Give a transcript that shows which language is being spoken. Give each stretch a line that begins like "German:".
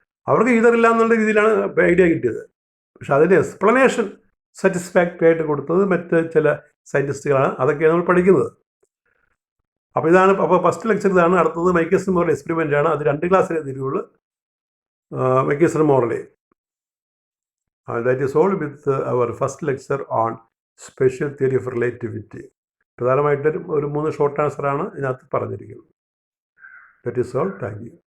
Malayalam: അവർക്ക് ഈതറില്ല എന്നുള്ള രീതിയിലാണ് ഐഡിയ കിട്ടിയത്. പക്ഷെ അതിൻ്റെ എക്സ്പ്ലനേഷൻ സാറ്റിസ്ഫാക്ടറി ആയിട്ട് കൊടുത്തത് മറ്റ് ചില സയൻറ്റിസ്റ്റുകളാണ്. അതൊക്കെയാണ് നമ്മൾ പഠിക്കുന്നത്. അപ്പോൾ ഇതാണ്, അപ്പോൾ ഫസ്റ്റ് ലെക്ചർ ഇതാണ്. അടുത്തത് മൈക്കേഴ്സൺ മോർലി എക്സ്പെരിമെൻ്റ് ആണ്. അത് 2 ക്ലാസ്സിലേ തരുള്ളൂ. മൈക്കേഴ്സൺ Morley.
English: That is all with our first lecture on special theory of relativity.
Malayalam: പ്രധാനമായിട്ടും ഒരു 3 ഷോർട്ട് ആൻസറാണ് ഇതിനകത്ത് പറഞ്ഞിരിക്കുന്നത്.
English: That is all. Thank you.